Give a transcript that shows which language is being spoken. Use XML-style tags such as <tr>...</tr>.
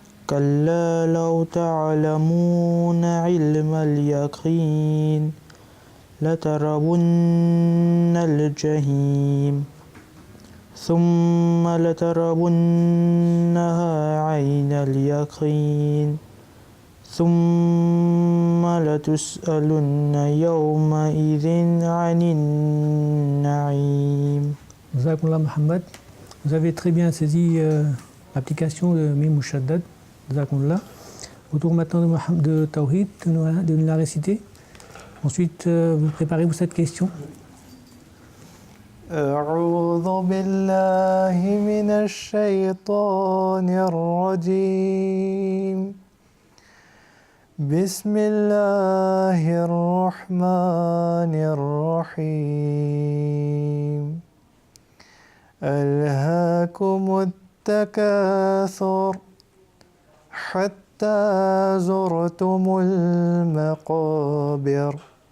<ar>كلا لو تعلمون علم اليقين لترون الجحيم ثم لترونها عين اليقين ثم لتسألن يومئذ عن النعيم. Jazakumullah Mohammed.</ar> <fr>Vous avez très bien saisi l'application de Mim Mushaddad. Jazakumullah. Autour maintenant de Tawhid, de nous la réciter. Ensuite, vous préparez-vous cette question.</fr> <ar>أعوذ بالله من الشيطان الرجيم بسم الله الرحمن الرحيم ألهاكم التكاثر حتى زرتم المقابر</ar>